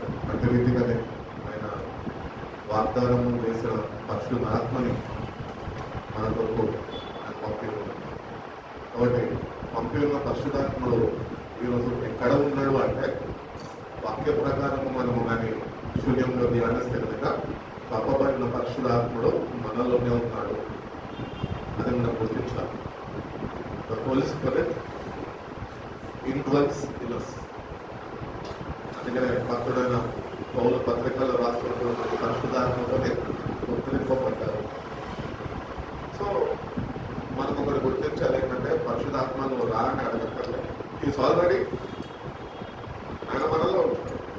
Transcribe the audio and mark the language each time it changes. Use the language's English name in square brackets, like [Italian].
[Telugu] అట్టి రీతిగానే ఆయన వాగ్దానము చేసిన పరిశుద్ధ ఆత్మని మన కొరకు ఆయన పంపి ఉన్నాడు. కాబట్టి పంపి ఉన్న పరిశుద్ధాత్ముడు ఈరోజు ఎక్కడ ఉన్నాడు అంటే, వాక్య ప్రకారము మనము కానీ శూన్యంలో ధ్యానిస్తే కనుక పంపబడిన పరిశుద్ధాత్ముడు మనలోనే ఉన్నాడు. అది మనం గుర్తించాలి. [English] The Holy Spirit indwells in us. [Telugu] అందుకనే భక్తుడైన పౌలు పత్రికల్లో రాస్తున్నటువంటి పరిశుద్ధాత్మతోనే గుర్తింపబడ్డారు. సో మనం ఒకటి గుర్తించాలి ఏంటంటే, పరిశుద్ధాత్మను రా అని అడగక్కర్లేదు. ఈజ్ ఆల్రెడీ ఆయన మనలో ఉంటాడు.